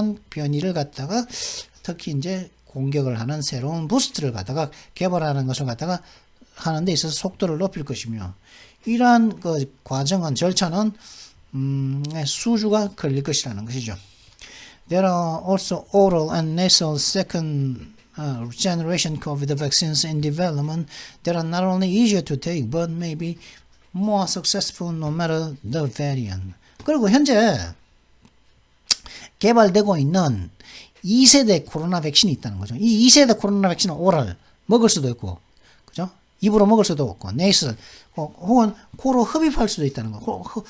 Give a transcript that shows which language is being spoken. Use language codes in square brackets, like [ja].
[ko] 변이를 갖다가 특히 이제 공격을 하는 새로운 부스트를 갖다가 개발하는 것을 갖다가 하는 데 있어서 속도를 높일 것이며, 이러한 과정은 절차는 수주가 걸릴 것이라는 것이죠. [en] There are also oral and nasal second generation COVID vaccines in development that are not only easier to take but may be more successful no matter the variant. [ko] 그리고 현재 개발되고 있는 2세대 코로나 백신이 있다는 거죠. 이 2세대 코로나 백신은 오랄 먹을 수도 있고, 그죠? 입으로 먹을 수도 없고, 네이슬 혹은 코로 흡입할 수도 있다는 거.